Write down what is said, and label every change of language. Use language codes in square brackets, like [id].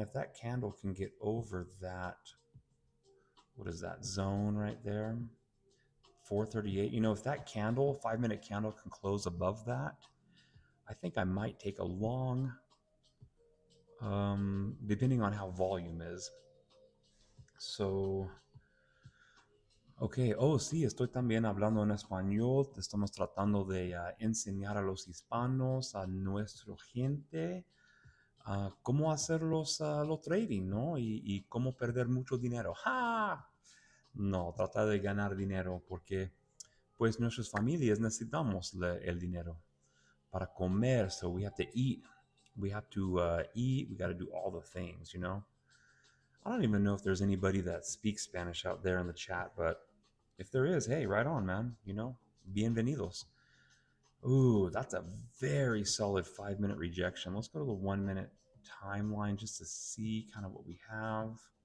[en] If that candle can get over that, what is that zone right there? 438. You know, if that candle, 5-minute candle, can close above that, I think I might take a long, depending on how volume is. So, ok, [es] oh sí, estoy también hablando en español. Estamos tratando de enseñar a los hispanos, a nuestra gente, cómo hacer los trading, ¿no? Y cómo perder mucho dinero. ¡Ja! No, trata de ganar dinero porque pues nuestras familias necesitamos el dinero para comer. [en] So we have to eat. We have to eat. We got to do all the things, you know? I don't even know if there's anybody that speaks Spanish out there in the chat, but if there is, hey, right on, man. You know, [es] bienvenidos. [en] Ooh, that's a very solid 5 minute rejection. Let's go to the 1 minute timeline just to see kind of what we have.